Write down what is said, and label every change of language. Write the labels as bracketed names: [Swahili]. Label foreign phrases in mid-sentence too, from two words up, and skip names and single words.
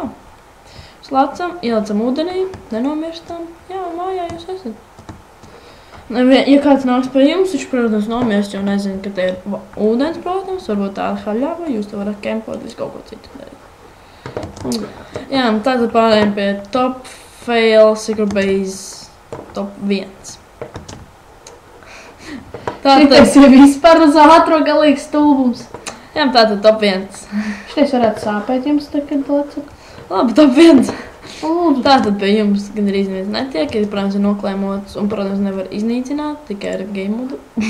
[Latvian] Slacam, ielicam ūdenī, nenomirstam. Jā, mājā jūs esat. Ja kāds nāks pie jums, viņš, protams, nomirst, jo nezinu, ka te ir ūdens, protams, varbūt tāda haļava, jūs te varat kempot, visu kaut ko citu darīt. Jā, tātad pārējām pie [English] top fail secret base top 1. [Latvian] Šitais ir vispār uz ātro galīgs stulbums. Jā, tātad top 1. Šitais varētu sāpēt jums, kad lecat. Labi, top 1. Lūdzu. Tātad pie jums gandrīz neviens netiek, ir, protams, ir noklēmots un, protams, nevar iznīcināt, tikai ar game modu.